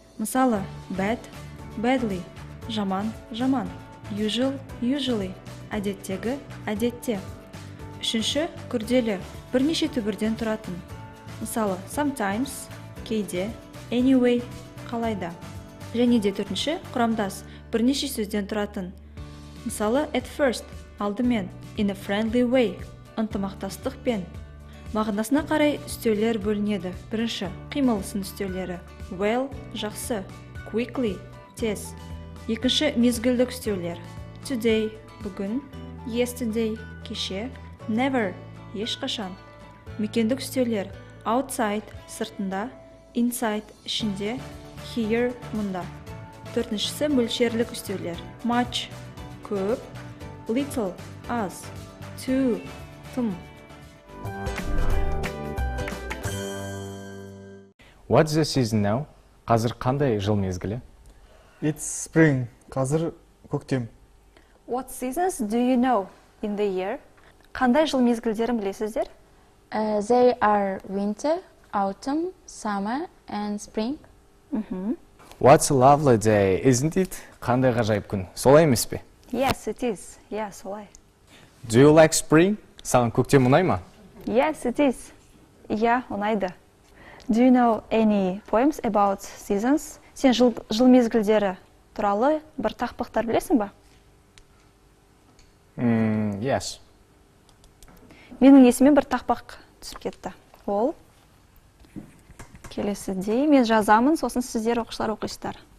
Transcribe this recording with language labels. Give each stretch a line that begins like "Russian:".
Kazakh: Мысалы, bad, badly, жаман, жаман, usual, usually, әдеттегі, әдетте. Үшінші – күрделі, бірнеше түбірден тұратын. Мысалы, sometimes, кейде, anyway, қалайда. Және де төртінші – құрамдас, бірнеше сөзден тұратын.
English: Мысалы, at first, алдымен, in a friendly way, ынтымақтастықпен.
Kazakh: Мағынасына қарай үстеулер бөлінеді. Бірінші – қимыл сын үстеулері. Well, жақсы, quickly, тез. Екінші – мезгілдік үстеулер. Today, бүгін, yesterday, кеше, never, ешқашан. Мекендік үстеулер. Outside, сыртында, inside, ішінде, here, мұнда. Төртіншісі – мөлшерлік үстеулер. Much, көп, little, аз, too, тым.
English: What's the season now?
Kazakh: Қазір қандай жыл мезгілі?
English: It's spring.
Kazakh: Қазір көктем.
English: What seasons do you know in the year?
Kazakh: Қандай жыл мезгілдерін білесіздер?
English: They are winter, autumn, summer and spring. What's a lovely day, isn't it?
Kazakh: Қандай ғажайып күн, солай емес пе?
English: Yes, it is. Yeah, солай. Do you like spring?
Kazakh: Саған көктем ұнай ма?
English: Yes, it is.
Kazakh: Yeah, ұнайды.
English: Do you know any poems about seasons?
Kazakh: Сен жыл мезгілдері туралы бір тақпақтар білесің ба?
English: Yes.
Kazakh: Менің есіме бір тақпақ түсіп кетті. Ол келесідей мен жазамын, сосын сіздер оқушылар оқисыздар.